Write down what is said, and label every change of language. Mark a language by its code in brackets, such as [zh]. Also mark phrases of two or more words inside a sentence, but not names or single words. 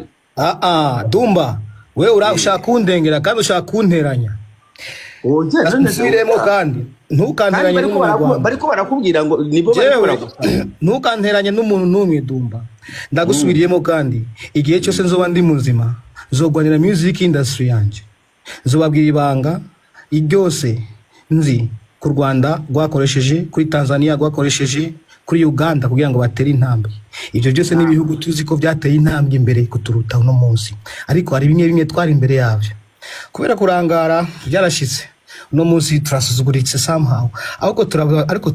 [rn] Dumba wewe urashaka kundengera kandi ushaka kunteranya nsubiremo kandi ntukanteranye n'umuntu bariko barakubwira ngo nibo barikora ntukanteranye n'umuntu n'umwe Dumba ndagusubiriyemo kandi igihe cyose nzoba ndi muzima zogwanira [en] music industry [rn] yanje zobabwira ibanga iryose nzi ku Rwanda rwakoresheje kuri Tanzania rwakoresheje kuri Uganda kugira ngo batere intambwe ibyo byose n'ibihugu tuzi ko byateye intambwe imbere kuturuta uno munsi ariko hari bimwe twari imbere yavyo kubera kurangara byarashitse uno munsi turasuzuguritse somehow ariko